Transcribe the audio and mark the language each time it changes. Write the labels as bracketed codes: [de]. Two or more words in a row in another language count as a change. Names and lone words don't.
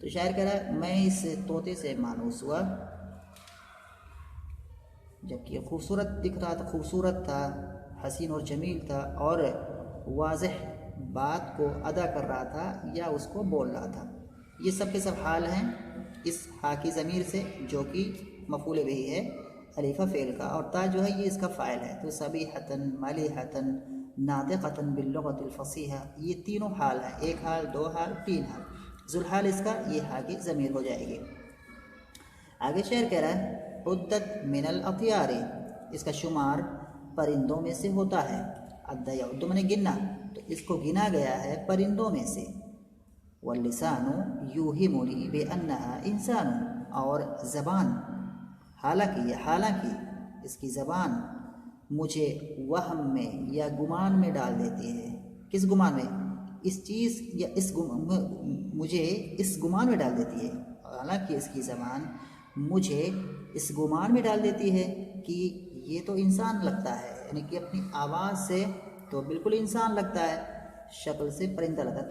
[ur] تو شاعر کہہ رہا ہے میں اس طوطے سے مانوس ہوا جبکہ یہ خوبصورت دکھ رہا تھا، خوبصورت تھا، حسین اور جمیل تھا اور واضح بات کو ادا کر رہا تھا یا اس کو بول رہا تھا. یہ سب کے سب حال ہیں اس ہا کی ضمیر سے جو کہ مفعول بہ ہے الفا فعل کا، اور تا جو ہے یہ اس کا فاعل ہے. [ar] तो صبيحةً مليحةً ناطقةً باللغة الفصيحة, [ur] یہ تینوں حال ہیں، ایک حال، دو حال، تین حال. ذوالحال اس کا یہ ہا کی ضمیر ہو جائے گی۔ آگے شعر کہہ رہا ہے [ar] عُدّت من الأطيار, [ur] اس کا شمار پرندوں میں سے ہوتا ہے. [ar] عدّ يعدّ [ur] میں نے گننا، تو اس کو گنا گیا ہے پرندوں میں سے. [ar] واللسان يوهمني بأنها إنسان, [ur] اور زبان حالانکہ اس کی زبان مجھے وہم میں یا گمان میں ڈال دیتی ہے. کس گمان میں? اس چیز یا مجھے اس گمان میں ڈال دیتی ہے. حالانکہ اس کی زبان مجھے اس گمان میں ڈال دیتی ہے کہ یہ تو انسان لگتا ہے، یعنی کہ اپنی آواز سے تو بالکل انسان لگتا ہے، شکل سے پرندہ لگتا ہے.